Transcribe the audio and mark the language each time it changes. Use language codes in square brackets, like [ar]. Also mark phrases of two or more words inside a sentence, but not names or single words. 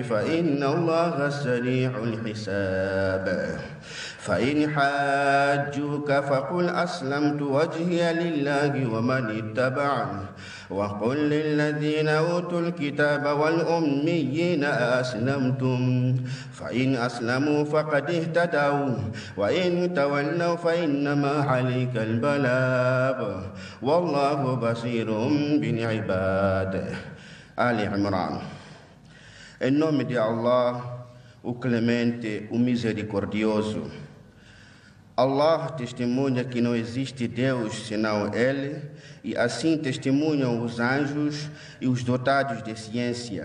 [ar] فإن الله سريع الحساب فإن حاجوك فقل أسلمت وجهي لله ومن اتبعني وقل للذين أوتوا الكتاب والأميين أسلمتم فإن أسلموا فقد اهتدوا وإن تولوا فإنما عليك البلاغ والله بصير بالعباد. Ali Imran. [pt] Em nome de Allah, o Clemente, o Misericordioso. Allah testemunha que não existe Deus senão Ele, e assim testemunham os anjos e os dotados de ciência.